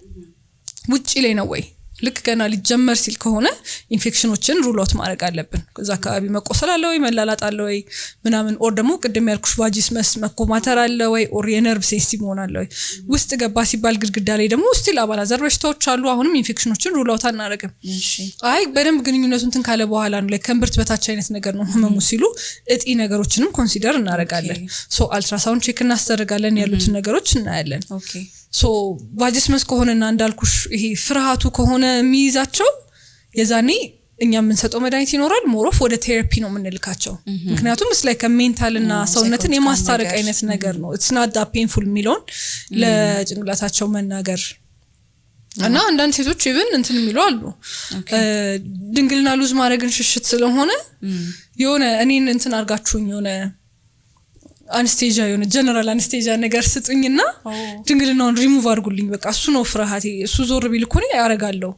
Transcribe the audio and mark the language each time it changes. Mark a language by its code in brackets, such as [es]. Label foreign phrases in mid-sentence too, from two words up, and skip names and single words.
[am] ውጪ ላይ ነው ወይ ልክ ገና ሊጀመር ሲል ከሆነ ኢንፌክሽኖችን [en] rule out [am] ማድረግ አለብን ከዛ አካባቢ መቆሰል አለ ወይ መላላጥ አለ ወይ ምናምን ኦር ደግሞ ቅድም ያልኩሽ ቫጂስመስ መኮማተር አለ ወይ ኦር የነርቭ ሴንሲቲቭ ሆነ አለ ወይ ውስጥ ገባ ሲባል ግድግዳ ላይ ደግሞ ስቲል አባላዘር በሽታዎች አሉ አሁንም ኢንፌክሽኖችን [en] rule out [am] አናረግም አይ በደንብ ግንኙነቱን እንትን ካለ በኋላ ነው ላይ ከንብርት በታች አይነት ነገር ነው ህመሙ ሲሉ እጢ ነገሮችንም ኮንሲደር እናረጋለን ሶ አልትራሳውንድ ቼክ እናስደርጋለን ያሉትን ነገሮች እናያለን ኦኬ ሶ ቫጂስመስ ከሆነና እንዳልኩሽ ይሄ ፍርሃቱ ከሆነ የሚይዛቸው የዛኔ እኛ የምንሰጠው መድኃኒት ይኖራል ሞሮፍ ወደ ቴራፒ ነው የምንልካቸው ምክንያቱም [en] it's like a mental [am] እና ሰውነትን የማስታረቅ አይነት ነገር ነው [en] it's not that painful [am] የሚለውን ለጭንቅላታቸው መናገር እና አንዳንድ ሴቶች ኢቭን እንትን የሚሉ አሉ ድንግልና ሉዝ ማድረግን ሽሽት ስለሆነ የሆነ እኔን እንትን አርጋችሁኝ የሆነ አንስቴጂያ የሆነ [en] general anesthesia [am] ነገር ስጡኝና ድንግልናውን ሪሙቭ አድርጉልኝ በቃ እሱ ነው ፍርሃቴ እሱ ዞር ቢል እኮ ነው ያረጋለው